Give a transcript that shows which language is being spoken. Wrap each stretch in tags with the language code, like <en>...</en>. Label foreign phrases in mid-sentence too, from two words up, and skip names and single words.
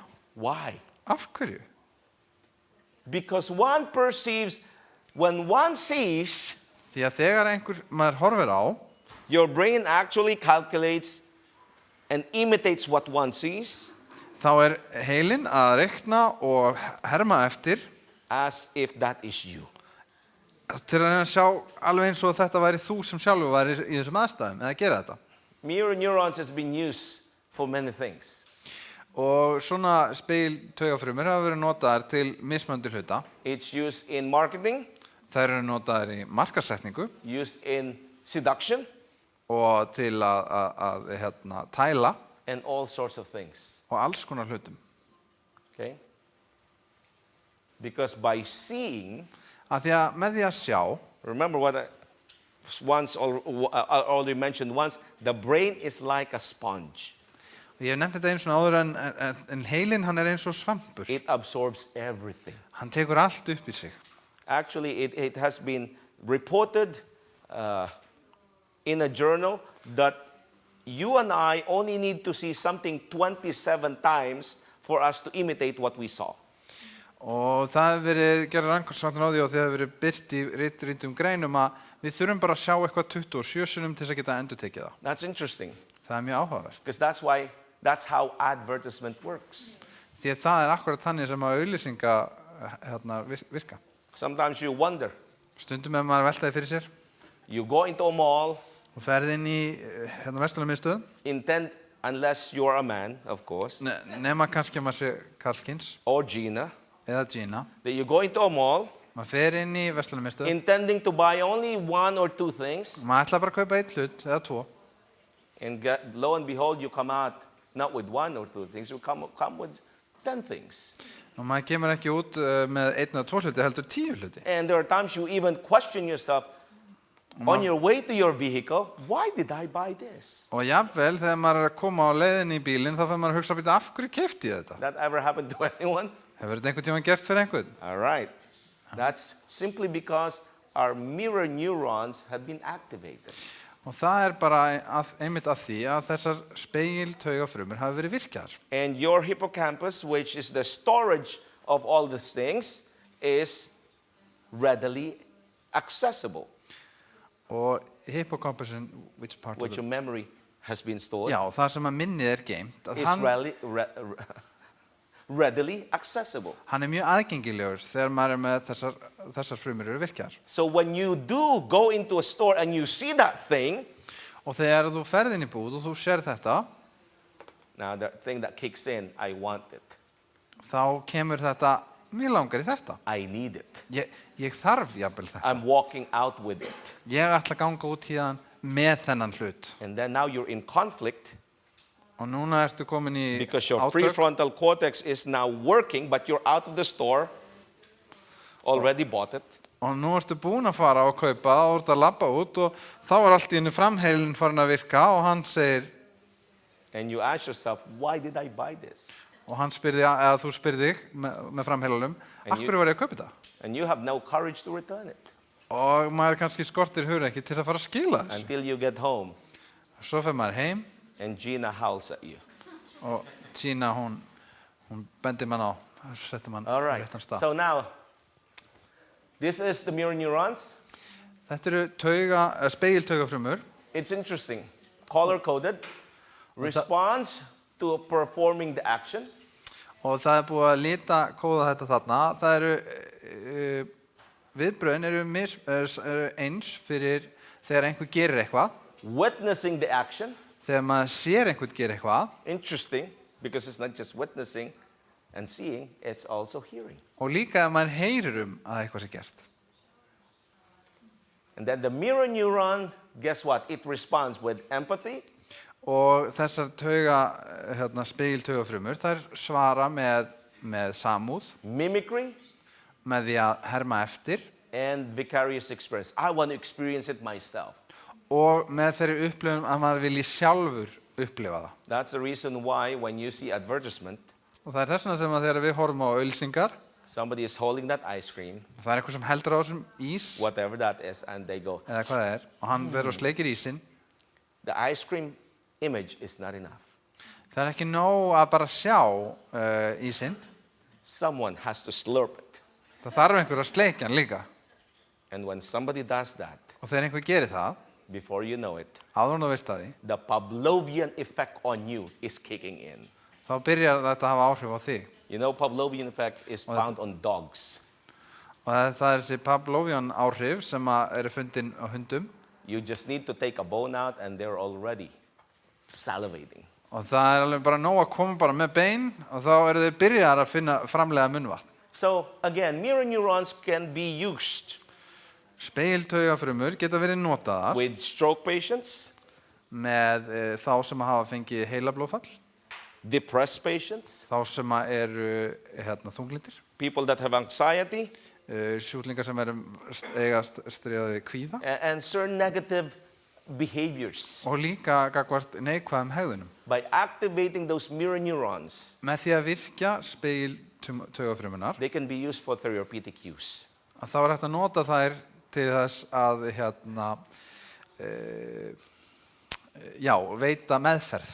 <en>Why?</en> <is>Af hverju?</is> <en>Because one perceives, when one sees,</en> <is>Því að þegar maður horfir á,</is> <en>your brain actually calculates and imitates what one sees</en> <is>þá heilinn að reikna og herma eftir</is> <en>as if that is you.</en> <is>til að sjá alveg eins og þetta væri þú sem sjálfur væri í þessum aðstæðum eða gera þetta.</is> <en>Mirror neurons has been used for many things.</en> <is>Og svona spegiltaugafrumur hafa verið notaðar til mismunandi hluta.</is> <en>It's used in marketing.</en> <is>Þær eru notaðar í markasetningu</is> <en>used in seduction,</en> <is>og til að tæla</is> <en>and all sorts of things.</en> <is>og alls konar hlutum.</is> <en>Okay? Because by seeing,</en> <is>Af því að með því að sjá,</is> <en>remember what I already mentioned once, the brain is like a sponge.</en> <is>ég hef nefnt þetta einu svona áður en heilinn hann eins og svampur.</is> <en>It absorbs everything.</en> <is>Hann tekur allt upp í sig.</is> <en>Actually, it has been reported in a journal that you and I only need to see something 27 times for us to imitate what we saw.</en> <is>Og það hefur verið gerðar rannsóknir á því og það hefur verið birt í ritrýndum greinum að við þurfum bara að sjá eitthvað 27 sinnum til þess að geta endurtekið það.</is> <en>That's interesting.</en> <is>Það er mjög áhugavert.</is> <en>Because that's how advertisement works.</en> <is>Því að það er akkurat þannig sem að auglýsinga virka.</is> <en>Sometimes you wonder.</en> <is>Stundum ef maður veltaði fyrir sér</is> <en>You go into a mall,</en> <is>og ferð inn í verslunarmiðstöð,</is> <en>intend, unless you're a man, of course,</en> <is>nema kannski að maður sé karlkyns</is> <en>or Gina,</en> <is>eða Gina.</is> <en>that you go into a mall,</en> <is>Maður fer inn í verslunarmiðstöð</is> <en>intending to buy only one or two things,</en> <is>og maður ætla bara að kaupa 1 hlut eða 2</is> <en>and lo and behold, you come out not with one or two things, you come with 10 things.</en> <is>og maður kemur ekki út með 1 eða 2 hluti, heldur 10 hluti.</is> <en>And there are times you even question yourself, on your way to your vehicle, why did I buy this?</en> <is>Og jafnvel þegar maður er að koma á leiðinni í bílinn þá fer maður að hugsa býta af hverju keypti ég þetta?</is> <en>That ever happened to anyone?</en> <is>Hefur þetta einhvern tímann gert fyrir einhvern?</is> <en>All right. That's simply because our mirror neurons have been activated.</en> <is>Og það er bara einmitt að því að þessar spegiltaugafrumur hafa verið virkjaðar.</is> <en>And your hippocampus, which is the storage of all these things, is readily accessible,</en> <is>Og hippocampusin,</is> <en>which part which of your memory has been stored,</en> <is>Já, það sem að minnið er geimt, að</is> <en>is readily accessible.</en> <is>hann er mjög aðgengilegur þegar maður er með þessar frumur eru virkjaðar.</is> <en>So when you do go into a store and you see that thing,</en> <is>Og þegar þú ferð inn í búð og þú sér þetta,</is> <en>now the thing that kicks in, I want it.</en> <is>þá kemur þetta, mér langar í þetta.</is> <en>I need it.</en> <is>Ég þarf jafnvel þetta.</is> <en>I'm walking out with it.</en> <is>Ég ætla að ganga út hérna með þennan hlut.</is> <en>And then now you're in conflict</en> <is>Og núna ertu komin í</is> <en>because your</en> <is>átök.</is> <en>prefrontal cortex is now working, but you're out of the store, already bought it.</en> <is>Og nú ertu búin að fara og kaupa og ertu að labba út og þá er allt í einu framheilin farin að virka og hann segir,</is> <en>And you ask yourself, why did I buy this?</en> <is>og hann spyrði, eða þú spyrði þig með framheilunum, af hverju var ég að kaupa þetta?</is> <en>And you have no courage to return it</en> <is>Og maður kannski skortir hugrekki til að fara að skila þessu.</is> <en>until you get home</en> <is>Svo fer maður heim</is> <en>and Gina howls at you.</en> <is>og Gina, hún bendir mann á, settir mann</is> <en>All</en> <is>á</is> <en>right.</en> <is>réttan stað.</is> <en>So now, this is the mirror neurons.</en> <is>Þetta eru spegiltaugafrumur.</is> <en>It's interesting. Color-coded, responds to performing the action.</en> <is>Og það er búið að lita kóða þetta þarna. Það eru, viðbrögðin eru eins fyrir þegar einhver gerir eitthvað.</is> <en>Witnessing the action.</en> <is>Þegar maður sér einhvern gera eitthvað.</is> <en>Interesting, because it's not just witnessing and seeing, it's also hearing.</en> <is>Og líka ef maður heyrir að eitthvað sé gert.</is> <en>And then the mirror neuron, guess what? It responds with empathy.</en> <is>Og þessar spegiltaugafrumur, þær svara með samúð,</is> <en>Mimicry</en> <is>með því að herma eftir</is> <en>and vicarious experience. I want to experience it myself.</en> <is>og með þeirri upplifun að maður vilji sjálfur upplifa það.</is> <en>That's the reason why when you see advertisement,</en> <is>Og það er þess vegna sem að þegar við horfum á auglýsingar,</is> <en>somebody is holding that ice cream,</en> <is>það er einhver sem heldur á þessum ís,</is> <en>whatever that is, and they go,</en> <is>eða hvað það er, og hann verður og sleikir ísinn,</is> <en>the ice cream image is not enough.</en> <is>það er ekki nóg að bara sjá ísinn,</is> <en>Someone has to slurp it.</en> <is>það þarf einhver að sleikja hann líka.</is> <en>And when somebody does that,</en> <is>Og þegar einhver gerir það,</is> <en>before you know it,</en> <is>áður en þú veist að því,</is> <en>the Pavlovian effect on you is kicking in.</en> <is>þá byrjar þetta að hafa áhrif á þig.</is> <en>You know, Pavlovian effect is found on dogs.</en> <is>Og það er þessi Pavlovian áhrif sem eru fundin á hundum.</is> <en>You just need to take a bone out and they're already salivating.</en> <is>Og það er alveg bara nóg að koma bara með bein og þá eru þau byrjar að finna framlega munnvatn.</is> <en>So again, mirror neurons can be used</en> <is>Spegiltaugafrumur geta verið notaðar</is> <en>with stroke patients,</en> <is>með þá sem hafa fengið heilablóðfall,</is> <en>depressed patients,</en> <is>þá sem eru þunglyndir,</is> <en>people that have anxiety,</en> <is>sjúklingar sem eiga stríða við kvíða</is> <en>and certain negative behaviors.</en> <is>og líka gagnvart neikvæðum hegðunum.</is> <en>By activating those mirror neurons,</en> <is>Með því að virkja spegiltaugafrumunar</is> <en>they can be used for therapeutic use.</en> <is>að þá hægt að nota þær til þess að veita meðferð.</is>